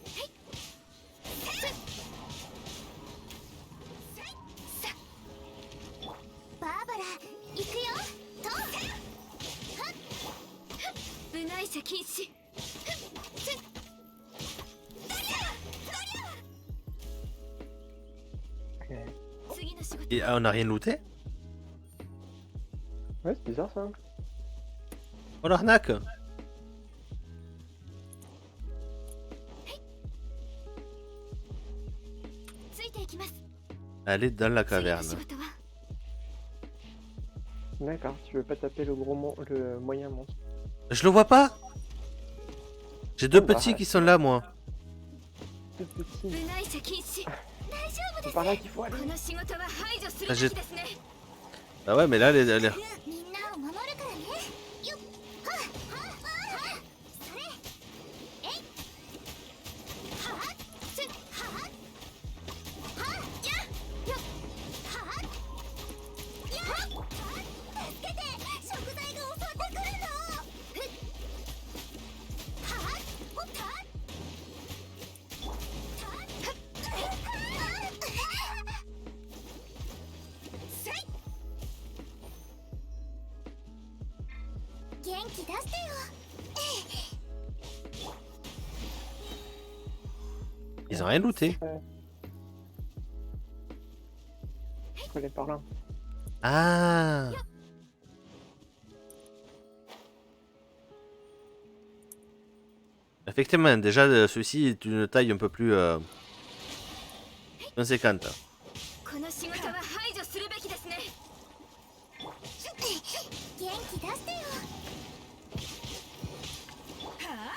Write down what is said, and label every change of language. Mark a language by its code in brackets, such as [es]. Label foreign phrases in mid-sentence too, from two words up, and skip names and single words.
[ja] バーバラ、行くよ。部外者禁止。 Ok. 次の仕事。 [fr] Et on a rien looté? Ouais, c'est bizarre ça. Oh l'arnaque! [ja] ついていきます。 [fr] Elle est dans la [ja] 次の [fr] caverne. [ja] 仕事は。 [fr] D'accord, tu veux pas taper le le moyen monstre. Je le vois pas! J'ai deux Oh, bah, petits qui sont là, moi. Tout petit. [ja] 部外者禁止。大丈夫で [fr] C'est [ja] す。 [fr] par là qu'il faut aller. [ja] この仕事は排除するべあじきですね。 [fr] Ah ouais, mais là, elle est... [ja] みんなを守るからね。よっ。はっはっはっ。それ。えい。はっ。す。はっ。はっ。や。よっ。はっ。や。はっ。助けて。食材が襲ってくるの。ふっ。はっ。おった。元気出してよ。 [fr] Ils ont rien looté. Faut aller par là. Ah! Effectivement, déjà, celui-ci est une taille un peu plus conséquente. [ja] この仕事は排除するべきですね。元気出してよ。はあ。